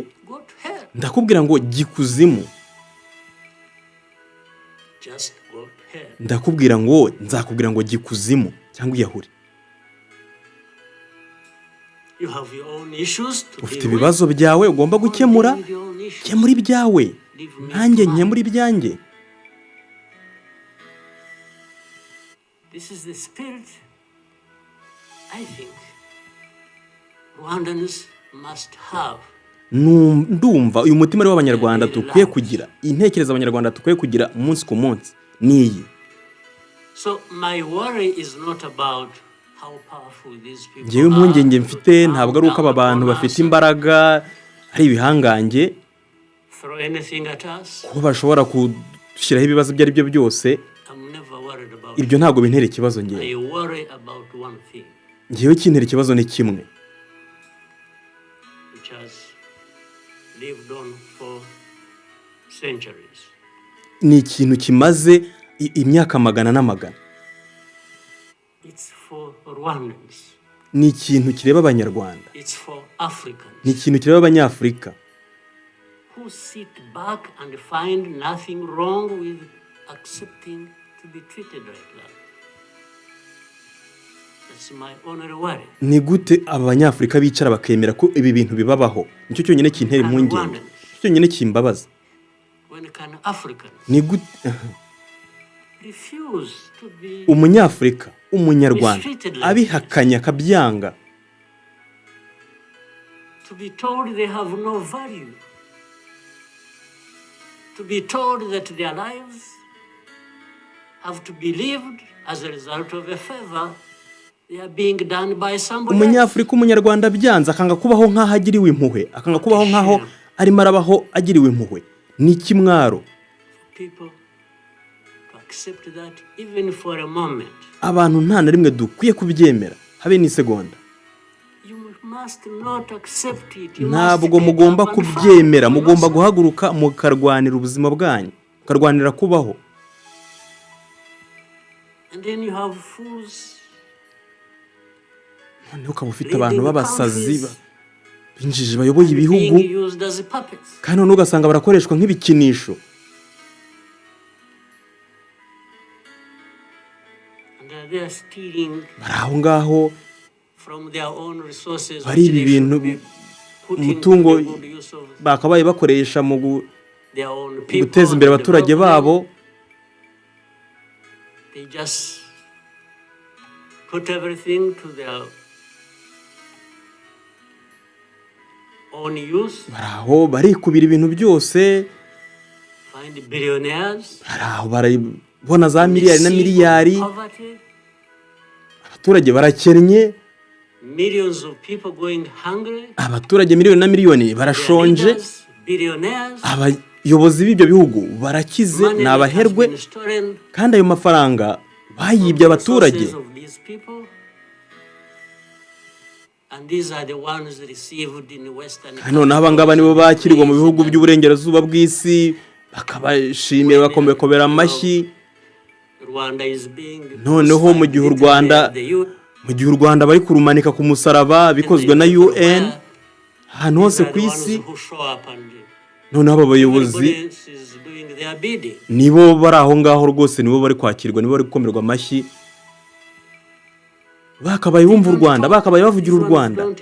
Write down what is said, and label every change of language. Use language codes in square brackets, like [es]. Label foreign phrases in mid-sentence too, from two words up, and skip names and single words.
[rw] Ndakubwira ngo gikuzimu. Ndakubwira ngo nzakubwira ngo gikuzimu cyangwa iyahure. Ufite ibibazo byawe ugomba gukemura, kemura ibyawe, nanjye nkemura ibyanjye. [en] This is the spirit I think Rwandans must have. [rw] Ndumva uyu mutima ari w'Abanyarwanda tukwiye kugira, intekerezo Abanyarwanda tukwiye kugira umunsi ku munsi niyi. [en] So my worry is not about how powerful these people are. [rw] Ngewe impungenge mfite ntabwo ari uko aba bantu bafite imbaraga ari ibihangange, [en] throw anything at us. [rw] ko bashobora kudushyiraho ibibazo ibyo ari byo byose. Ibyo ntabwo bintera ikibazo ngewe. [en] I worry about one thing. [rw] Ngewe kintera ikibazo ni kimwe. [en] Which has lived on for centuries. [rw] Ni ikintu kimaze imyaka magana n'amagana. [en] It's for Rwandans. [rw] Ni ikintu kireba Abanyarwanda. [en] It's for Africans. [rw] Ni ikintu kireba Abanyafurika. [en] Who sit back and find nothing wrong with accepting to be treated like that. That's my only worry. [rw] ni gute abanyafurika bicara bakemera ko ibi bintu bibabaho? Nicyo cyonyine kintera impungenge, nicyo cyonyine kimbabaza. [en] When can Africans [rw] Ni gute [en] refuse to be [rw] umunyafurika, umunyarwanda abihakanya akabyanga, [en] to be told they have no value, to be told that their lives have to be lived as a result of a favor they are being done by somebody else? [rw] umunyafurika, umunyarwanda byanze akanga kubaho nk'aho agiriwe impuhwe, akanga kubaho nk'aho arimo arabaho agiriwe impuhwe. Ni ikimwaro [en] People to accept that even for a moment. [rw] abantu nta na rimwe dukwiye kubyemera habe n'isegonda. [en] You must not accept it. [rw] Ntabwo mugomba kubyemera, mugomba guhaguruka mukarwanira ubuzima bwanyu, mukarwanira kubaho. [en] And then you have fools [rw] Noneho ukaba ufite abantu b'abasazi b'injiji bayoboye ibihugu, [en] being used as puppets. [rw] kandi noneho ugasanga barakoreshwa nk'ibikinisho. [en] And they are stealing [rw] Bari aho ngaho [en] from their own resources. [rw] bari [en] which [rw] ibi [en] they should [rw] bintu [en] be putting [rw] umutungo [en] to the good use of [rw] bakabaye bakoresha mu [en] their own people [rw] guteza imbere [en] and [rw] abaturage [en] develop them. [rw] babo. [en] They just put everything to their own use, [rw] Bari aho barikubira ibintu byose, [en] find billionaires, [rw] bari aho barabona za miliyari na [en] sea of [rw] miliyari, [en] poverty, [rw] abaturage barakennye, [en] millions of people going hungry, [rw] abaturage miliyoni na miliyoni [en] their [rw] barashonje, [en] leaders, billionaires, [rw] abayobozi b'ibyo bihugu barakize, [en] money [rw] ni [en] that has [rw] abaherwe, [en] been stolen [rw] kandi ayo mafaranga bayibye abaturage. [en] resources of these people. And these are the ones received in Western [rw] Noneho aba ngaba nibo bakirwa mu bihugu by'uburengerazuba bw'isi, bakabashimira bakomekobera amashyi. [en] Rwanda is being [rw] Noneho mu gihe u Rwanda bari kurumanika ku musaraba bikozwe na UN ahantu hose ku isi, noneho aba bayobozi nibo bari aho ngaho rwose, nibo bari kwakirwa, nibo bari gukomerwa amashyi, bakabaye bumva u Rwanda, bakabaye bavugira u Rwanda.